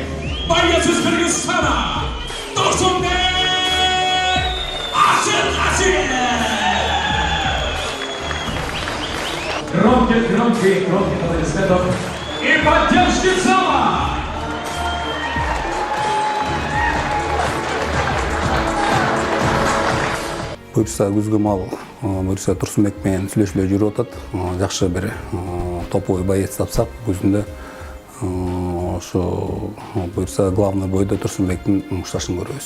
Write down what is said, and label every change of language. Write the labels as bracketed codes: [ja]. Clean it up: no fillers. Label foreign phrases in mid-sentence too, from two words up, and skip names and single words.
[ru] Боец из Кыргызстана Турсунбек Ашыргазиев. Громкие аплодисментов и поддержки зала. [ky] Буюрса күзгү мал буюрса Турсунбек менен сүйлөшүлө жүрүп атат. Жакшы бир [ru] топовый боец [ky] тапсак күзүндө ошо буюрса [ru] главный бойдо [ky] Турсунбектин мушташын көрөбүз.